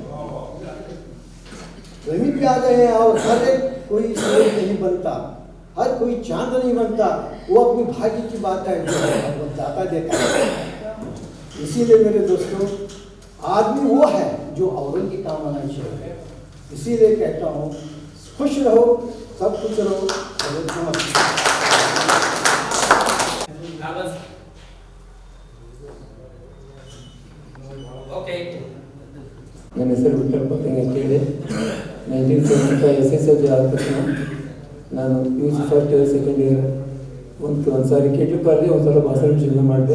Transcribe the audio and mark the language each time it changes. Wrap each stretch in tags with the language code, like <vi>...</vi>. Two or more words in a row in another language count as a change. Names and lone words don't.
<hi>जमीन पे आ गए हैं और हर एक कोई सूरज नहीं बनता, हर कोई चांद नहीं बनता. वो अपनी भाग्य की बात है जो बताता देता है. इसीलिए मेरे दोस्तों, आदमी वो है जो औरों की काम आना चाहिए. इसीलिए कहता हूँ, खुश रहो, सब कुछ रहो.</hi> <kn>ನನ್ನ ಹೆಸರು ವಿಠಲ್ ಅಂತೇಳಿ. 1975 SSLC ಆದ ತಕ್ಷಣ ನಾನು PUC</kn> <en>first year second year</en> <kn>ಒಂದು ಸಾರಿ KTU ಕಾಲೇಜ್, ಒಂದು ಸಲ ಬಾಸರ ಜೀವನ ಮಾಡಿದೆ.</kn>